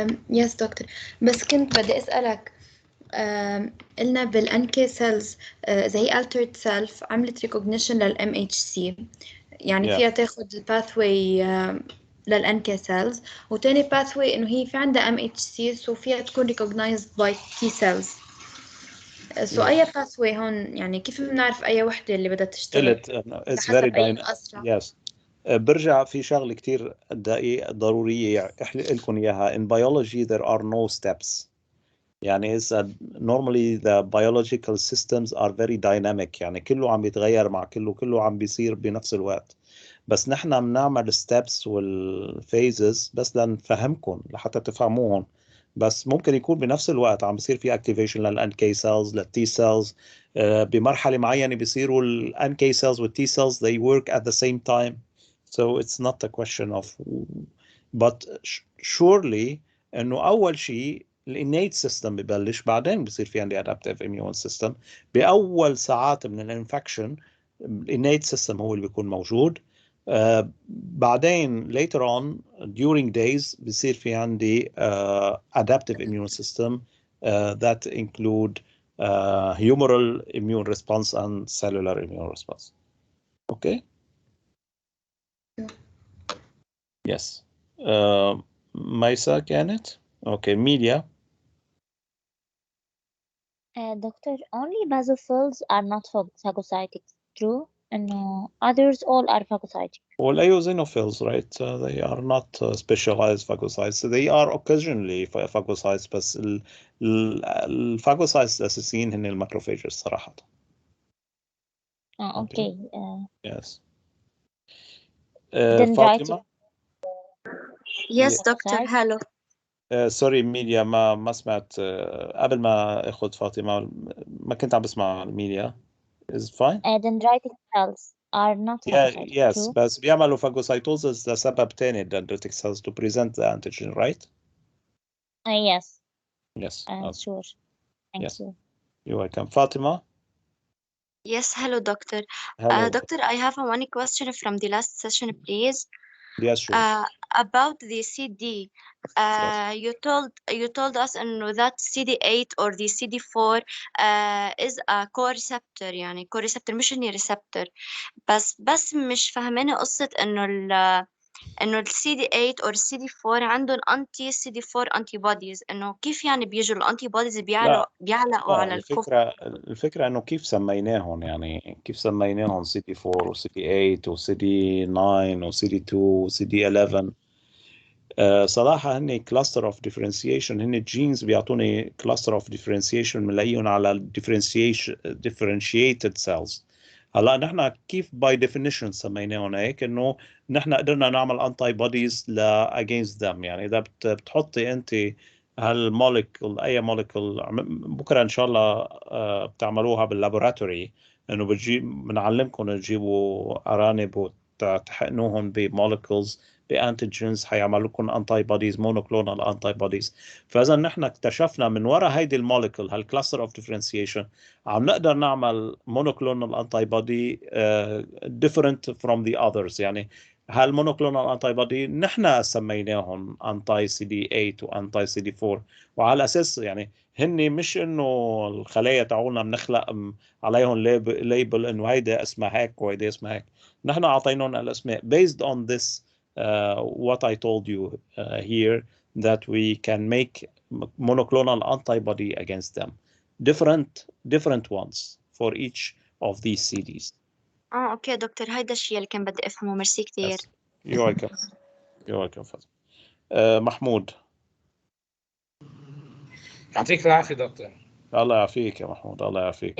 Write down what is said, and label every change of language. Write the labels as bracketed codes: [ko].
[ar] يس دكتور، بس كنت بدي أسألك، قلنا بالانكي سيلز إذا هي altered self عملت recognition للام اتش سي، يعني فيها تاخد الباثوي للانكي سيلز، وتاني باثوي انه هي في عندها ام اتش سي سو فيها تكون [en] recognized by T cells. [ar] سو اي باثوي هون يعني كيف بنعرف اي وحده اللي بدها تشتغل؟ حسب اي اسرع. [en] Yes. [ar] برجع في شغله كثير ضروريه احكي لكم اياها. [en] In biology there are no steps. [ar] يعني [en] normally the biological systems are very dynamic، [ar] يعني كله عم بيتغير مع كله عم بيصير بنفس الوقت، بس نحن بنعمل steps والphases بس لنفهمكم لحتى تفهموهم. بس ممكن يكون بنفس الوقت عم بيصير في activation للNK cells للT cells. بمرحلة معينة بيصيروا الNK cells والT cells [en] they work at the same time. So it's not a question of but surely [ar] انه اول شيء الانيت سيستم ببلش، بعدين بصير في عندي ادابتيف اميون سيستم. باول ساعات من الانفكشن الانيت سيستم هو اللي بيكون موجود. [en] بعدين later on during days [ar] بصير في عندي [en] adaptive immune system that include humoral immune response and cellular immune response. Okay. Yes. ميسا كانت. Okay. Media. Doctor, only basophils are not phagocytic, true? And others all are phagocytic. Well, eosinophils, right? They are not specialized phagocytes. They are occasionally phagocytes, [ar] بس الفاجوسايتس الأساسيين هن الماكروفاجز صراحة. [en] Okay. Yes. Dendritic. Yes, doctor. Hello. [ar] سوري ميديا، ما سمعت قبل ما اخذ فاطمة، ما كنت عم بسمع الميديا. [en] Is it fine? Dendritic cells are not phagocytic, Yes, true? بس بيعملوا phagocytosis لسبب تاني dendritic cells to present the antigen, right? Yes. Yes. Sure. Thank Yes. you. You're welcome. Fatima? Yes, hello, doctor. Hello. Doctor, I have one question from the last session, please. Yes, sure. About the CD, you told us that CD8 or the CD4 is a co-receptor، [ar] يعني co-receptor مش إني receptor. بس مش فاهمانة قصة إنه ال CD8 أو ال CD4 عندهم anti CD4 antibodies، إنه كيف يعني بيجوا ال antibodies بيعلقوا على الكفر. الفكرة إنه كيف سميناهم، يعني كيف سميناهم CD4 و CD8 و CD9 و CD2 و CD11. صراحة هن cluster of differentiation، هن الجينز بيعطوني cluster of differentiation بنلاقيهم على differentiated cells. هلا نحن كيف by definition سميناهم هيك؟ انه نحن قدرنا نعمل انتي بوديز ل [en] against them. [ar] يعني اذا بتحطي انت هالموليكول، اي موليكول، بكره ان شاء الله بتعملوها باللابوراتوري، انه بنعلمكم تجيبوا ارانب وتحقنوهم بموليكولز بانتيجينز، حيعملوا لكم انتي بوديز، مونوكلونال انتي بوديز. فاذا نحن اكتشفنا من وراء هيدي الموليكول هالكلاستر اوف ديفرنسيشن عم نقدر نعمل مونوكلونال انتي بودي different from the others. يعني هالمونوكلونال انتي بودي نحن سميناهم انتي سي دي 8 وانتي سي دي 4، وعلى اساس يعني هن مش انه الخلايا تاعولنا بنخلق عليهم ليبل انه هيدا اسمها هيك وهيدا اسمها هيك. نحن اعطيناهم الاسماء [en] based on this what I told you here, that we can make monoclonal antibody against them, different ones for each of these CDs. [ar] اوكي دكتور، هيدا الشيء اللي كان بدي افهمه. ميرسي كثير. [en] You're welcome. You're welcome. محمود. [ar] يعطيك العافية دكتور. الله يعافيك يا محمود، الله يعافيك.